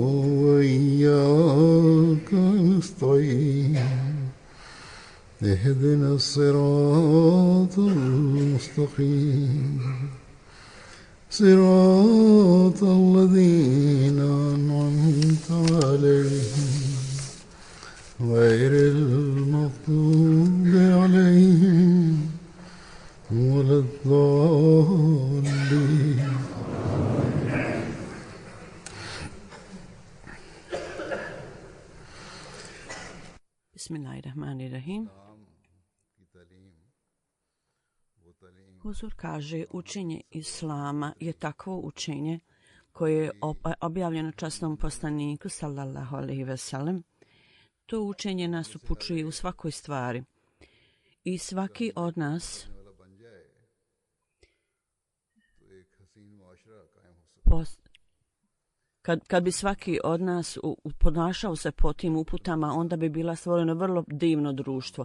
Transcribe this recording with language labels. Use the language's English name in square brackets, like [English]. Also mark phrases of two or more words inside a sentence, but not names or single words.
[Arabic] وإياك نستعين اهدنا الصراط المستقيم صراط الذين أنعمت عليهم غير المغضوب عليهم ولا الضالين. بسم الله الرحمن الرحيم. [Bosnian] Huzur kaže, učenje Islama je takvo učenje koje je objavljeno časnom poslaniku [Arabic] صلى الله عليه وسلم. [Bosnian] To učenje nas upućuje u svakoj stvari i svaki od nas kad bi svaki od nas ponašao se po tim uputama, onda bi bila stvoreno vrlo divno društvo.